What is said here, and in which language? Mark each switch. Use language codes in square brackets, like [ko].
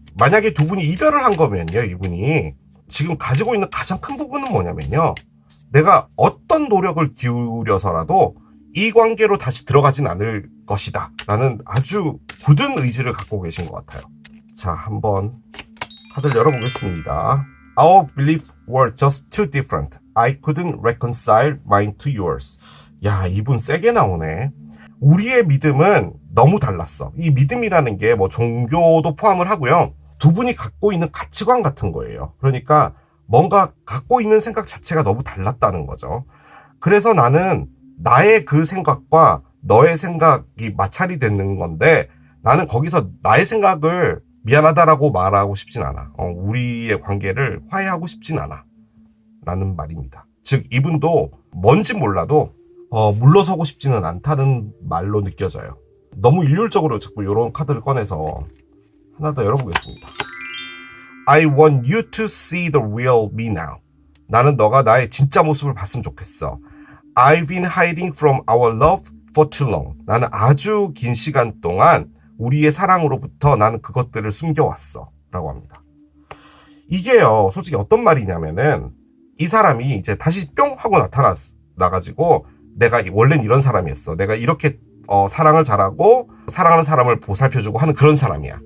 [ko] 만약에 두 분이 이별을 한 거면요, 이분이 지금 가지고 있는 가장 큰 부분은 뭐냐면요, 내가 어떤 노력을 기울여서라도 이 관계로 다시 들어가진 않을 것이다 라는 아주 굳은 의지를 갖고 계신 것 같아요. 자, 한번 카드를 열어보겠습니다. [en] Our beliefs were just too different. I couldn't reconcile mine to yours. [ko] 야, 이분 세게 나오네. 우리의 믿음은 너무 달랐어. 이 믿음이라는 게 뭐 종교도 포함을 하고요. 두 분이 갖고 있는 가치관 같은 거예요. 그러니까 뭔가 갖고 있는 생각 자체가 너무 달랐다는 거죠. 그래서 나는 나의 그 생각과 너의 생각이 마찰이 되는 건데 나는 거기서 나의 생각을 미안하다라고 말하고 싶진 않아. 우리의 관계를 화해하고 싶진 않아. 라는 말입니다. 즉, 이분도 뭔지 몰라도 물러서고 싶지는 않다는 말로 느껴져요. 너무 일률적으로 자꾸 이런 카드를 꺼내서 하나 더 열어보겠습니다. [en] I want you to see the real me now. [ko] 나는 너가 나의 진짜 모습을 봤으면 좋겠어. [en] I've been hiding from our love for too long. [ko] 나는 아주 긴 시간 동안 우리의 사랑으로부터 나는 그것들을 숨겨왔어. 라고 합니다. 이게요, 솔직히 어떤 말이냐면은 이 사람이 이제 다시 뿅 하고 나타나가지고 내가 원래는 이런 사람이었어. 내가 이렇게 사랑을 잘하고 사랑하는 사람을 보살펴주고 하는 그런 사람이야.